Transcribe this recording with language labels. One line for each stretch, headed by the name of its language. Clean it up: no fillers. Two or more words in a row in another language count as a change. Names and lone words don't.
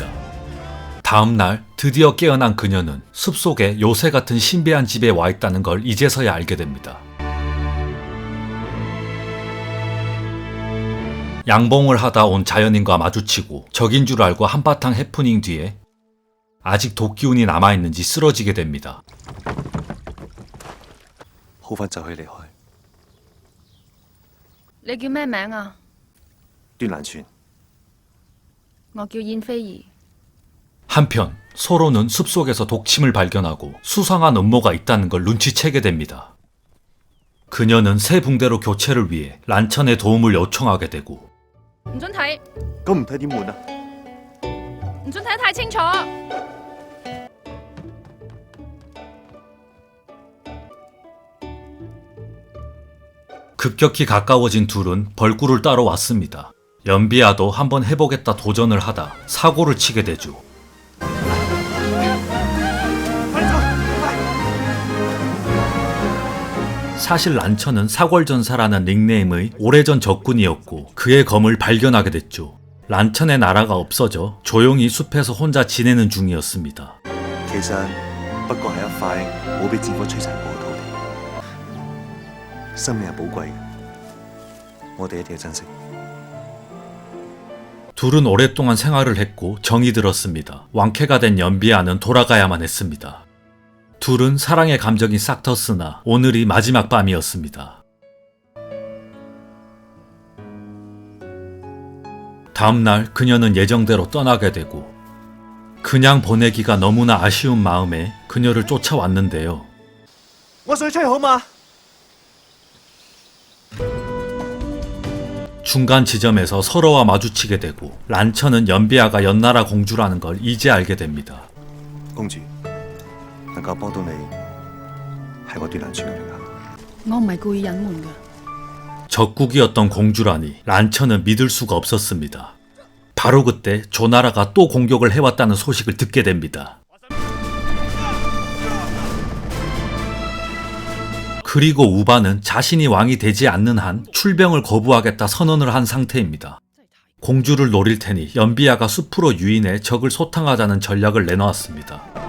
Korean: 다음날 드디어 깨어난 그녀는 숲속에 요새 같은 신비한 집에 와 있다는 걸 이제서야 알게 됩니다. 양봉을 하다 온 자연인과 마주치고 적인 줄 알고 한바탕 해프닝 뒤에 아직 독기운이 남아있는지 쓰러지게 됩니다.
Cantonese: 好快就可以離開。你叫咩名啊？端蘭泉，我叫燕飛兒。
Korean: 한편 서로는 숲속에서 독침을 발견하고 수상한 음모가 있다는 걸 눈치채게 됩니다. 그녀는 새 붕대로 교체를 위해 란천의 도움을 요청하게 되고
Cantonese: 唔准睇，咁唔睇點換啊？唔准睇得太清楚。
Korean: 급격히 가까워진 둘은 벌꿀을 따러 왔습니다. 연비아도 한번 해보겠다 도전을 하다 사고를 치게 되죠. 사실 란천은 사궐전사라는 닉네임의 오래전 적군이었고 그의 검을 발견하게 됐죠. 란천의 나라가 없어져 조용히 숲에서 혼자 지내는 중이었습니다.
Cantonese: 其實不過係一塊冇俾戰火摧殘過嘅土地，生命係寶貴嘅，我哋一定要珍惜。
Korean: 둘은 오랫동안 생활을 했고 정이 들었습니다. 왕쾌가 된 연비아는 돌아가야만 했습니다. 둘은 사랑의 감정이 싹 텄으나 오늘이 마지막 밤이었습니다. 다음날 그녀는 예정대로 떠나게 되고 그냥 보내기가 너무나 아쉬운 마음에 그녀를 쫓아왔는데요.
Cantonese: 我水吹好嘛？
Korean: 중간 지점에서 서로와 마주치게 되고 란천은 연비아가 연나라 공주라는 걸 이제 알게 됩니다.
Cantonese: 公主能夠幫到你係我斷難全嘅榮幸。我唔係故意隱瞞㗎。
Korean: 적국이었던 공주라니 란천은 믿을 수가 없었습니다. 바로 그때 조나라가 또 공격을 해왔다는 소식을 듣게 됩니다. 그리고 우바는 자신이 왕이 되지 않는 한 출병을 거부하겠다 선언을 한 상태입니다. 공주를 노릴 테니 연비아가 숲으로 유인해 적을 소탕하자는 전략을 내놓았습니다.